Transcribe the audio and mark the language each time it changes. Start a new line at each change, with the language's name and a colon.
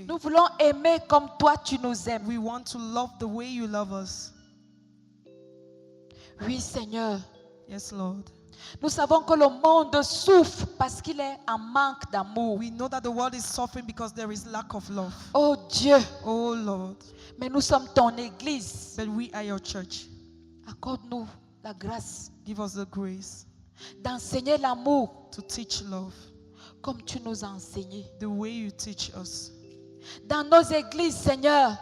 French: Nous voulons aimer comme toi tu nous aimes.
English: We want to love the way you love us.
French: Oui, Seigneur.
English: Yes, Lord.
French: Nous savons que le monde souffre parce qu'il est en manque d'amour.
English: We know that the world is suffering because there is lack of love.
French: Oh Dieu,
English: Oh Lord.
French: mais nous sommes ton église.
English: But we are your church.
French: Accorde-nous la grâce
English: Give us the grace
French: d'enseigner l'amour
English: to teach love
French: comme tu nous as enseigné.
English: the way you teach us.
French: Dans nos églises, Seigneur,